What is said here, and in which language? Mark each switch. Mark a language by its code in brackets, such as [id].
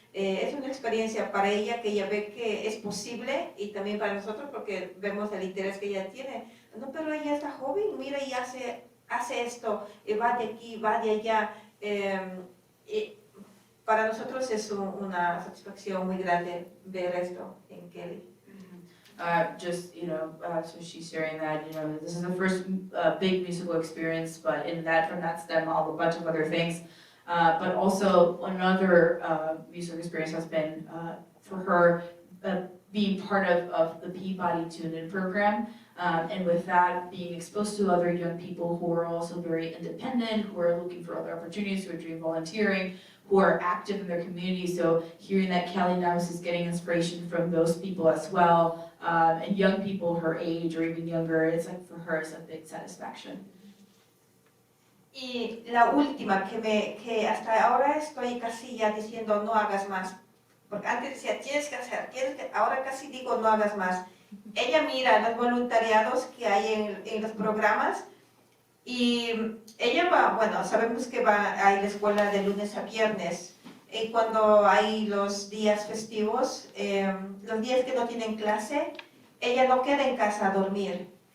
[es] Es una experiencia para ella que ella ve que es posible y también para nosotros porque vemos el interés que ella tiene. No, pero ella está joven, mira y hace esto, va de aquí, va de allá. Y para nosotros es una satisfacción muy grande ver esto en Kelly. [en] So she's sharing that, this is the first big musical experience, but in that, from that stem all a bunch of other things. But also another musical experience has been for her being part of the Peabody Tune-In program. And with that, being exposed to other young people who are also very independent, who are looking for other opportunities, who are doing volunteering, who are active in their community. So hearing that Kelly Navas is getting inspiration from those people as well, and young people her age or even younger, it's like for her it's a big satisfaction. [es] Y la última que hasta ahora estoy casi ya diciendo no hagas más, porque antes decía tienes que hacer, ahora casi digo no hagas más. Ella mira los voluntariados que hay en los programas y ella va, bueno, sabemos que va a la escuela de lunes a viernes y cuando hay los días festivos, los días que no tienen clase, ella no queda en casa a dormir.